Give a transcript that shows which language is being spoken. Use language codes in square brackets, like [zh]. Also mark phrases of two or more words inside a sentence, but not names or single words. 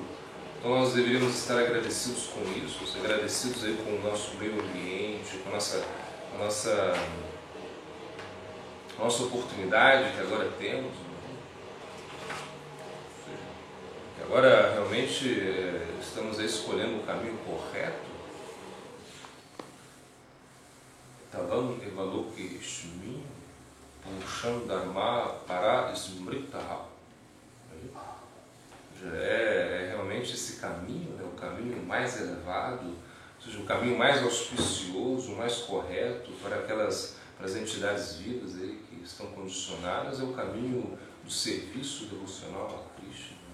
[pt] Então nós deveríamos estar agradecidos com isso, agradecidos aí com o nosso meio ambiente, com a nossa oportunidade que agora temos. Que agora realmente estamos aí escolhendo o caminho correto. [sa] Tavam evaloki shmi purusham dharma para smritaha. [pt] É realmente esse caminho, né, o caminho mais elevado, ou seja, o caminho mais auspicioso, mais correto para as entidades vivas aí que estão condicionadas, é o caminho do serviço devocional a Krishna.